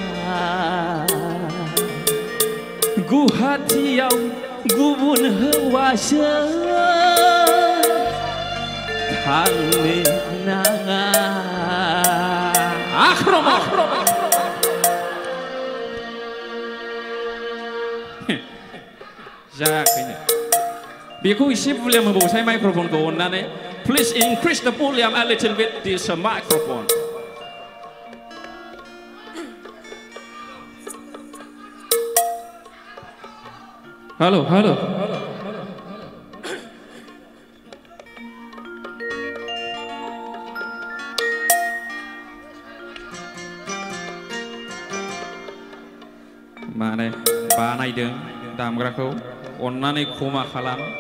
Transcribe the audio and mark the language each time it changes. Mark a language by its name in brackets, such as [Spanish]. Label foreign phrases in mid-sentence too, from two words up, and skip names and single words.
[Bodo] गुवाहाटीयाव गुबुन हौवाजों थांनो नाङा जायाखैनो बेखौ एसे भलिउम होबावसाय माइक्र'फनखौ अननानै [English] please increase the volume a little bit this microphone [Bodo] hello माने बानायदों दामग्राखौ अननानै खमा खालाम